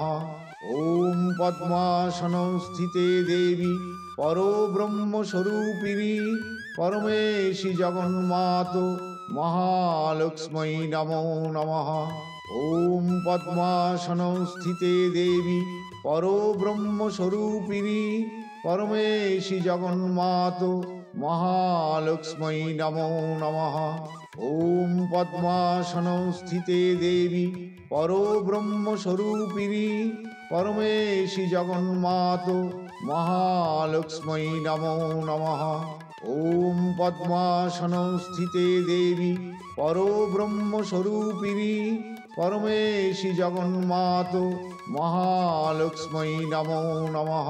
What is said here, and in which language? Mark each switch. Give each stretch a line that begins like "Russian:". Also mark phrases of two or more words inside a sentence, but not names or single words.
Sanskrit: ॐ पद्मासनस्थिते देवी परब्रह्मस्वरूपिणी परमेशि जगन्मातो महालक्ष्मै नमो नमः। ॐ पद्मासनस्थिते देवी परब्रह्मस्वरूपिणी परमेशि जगन्मातो মহালক্ষ্মী নমো নমঃ। ওম পদ্মাসনস্থিতে দেবী পরব্রহ্মস্বরূপিণী পরমেশী জগন্মাতো মহালক্ষ্মী নমো নমঃ। ওম পদ্মাসনস্থিতে দেবী পরব্রহ্মস্বরূপিণী পরমেশী জগন্মাতো মহালক্ষ্মী নমো নমঃ।